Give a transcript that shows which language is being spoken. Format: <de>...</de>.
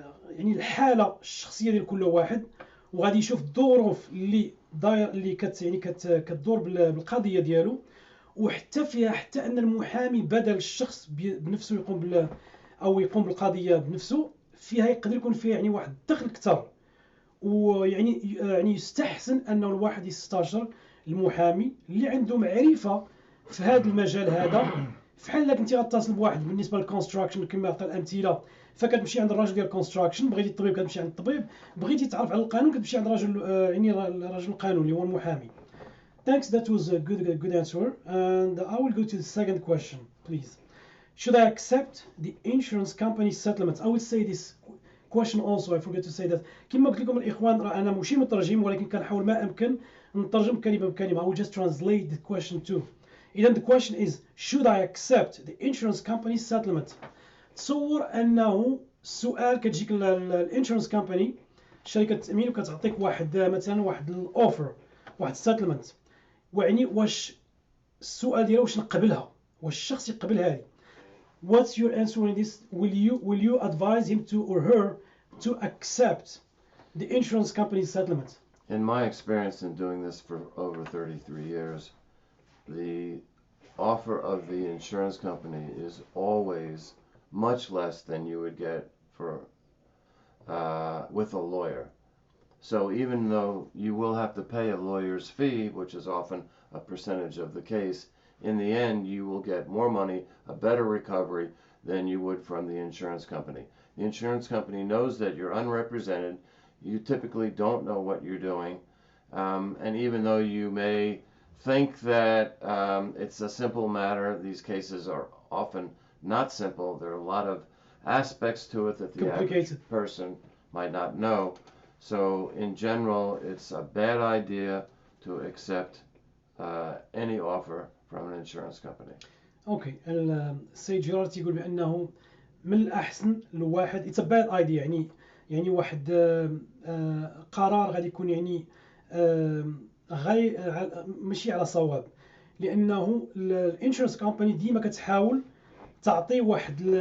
<ar>يعني الحالة الشخصية ديال كل واحد, وغادي يشوف الظروف اللي داير اللي كتدور بالقضية ديالو, وحتى فيها حتى أن المحامي بدل الشخص بنفسه يقوم بالقضية بنفسه, فيها يقدر يكون فيها يعني واحد الدخل أكثر, ويعني يستحسن أنه الواحد يستشير المحامي اللي عنده معرفة في هذا المجال هذا. فحال كنتي غتصل بواحد بالنسبه للكونستراكشن كما عطى الامثله, فكتمشي عند الراجل ديال الكونستراكشن, بغيتي الطبيب كتمشي عند الطبيب, بغيتي تعرف على القانون كتمشي عند الراجل يعني الراجل القانون اللي هو المحامي.</ar> <en>Thanks, that was a good answer. And I will go to the second question, please. Should I accept the insurance company settlements? I will say this question also, I forgot to say that.</en> <ar>كما قلت لكم الإخوان, أنا ماشي مترجم ولكن كنحاول ما أمكن نترجم كلمة بكلمة.</ar> <en>I will just translate the question too. إذا the question is, should I accept the insurance company settlement?</en> <ar>تصور أنه السؤال كتجيك الانشورنس كامباني, شركة التأمين, وكتعطيك واحد مثلا واحد الأوفر, واحد settlement, ويعني واش السؤال ديالو واش نقبلها, واش الشخص يقبل هذه.</ar> <en>What's your answer in this? Will you advise him to or her to accept the insurance company's settlement? In my experience in doing this for over 33 years, the offer of the insurance company is always much less than you would get for with a lawyer. So even though you will have to pay a lawyer's fee, which is often a percentage of the case, in the end you will get more money, a better recovery than you would from the insurance company. The insurance company knows that you're unrepresented, you typically don't know what you're doing, And even though you may think that it's a simple matter, these cases are often not simple. There are a lot of aspects to it that the average person might not know. So in general, it's a bad idea to accept any offer from an insurance company.</en> <ar>اوكي السيد جيرارد يقول بانه من الاحسن الواحد</ar> <en>it's a bad idea</en> <ar>يعني واحد قرار غادي يكون يعني غير ماشي على صواب، لانه الانشورنس كومباني ديما كتحاول تعطي واحد</ar>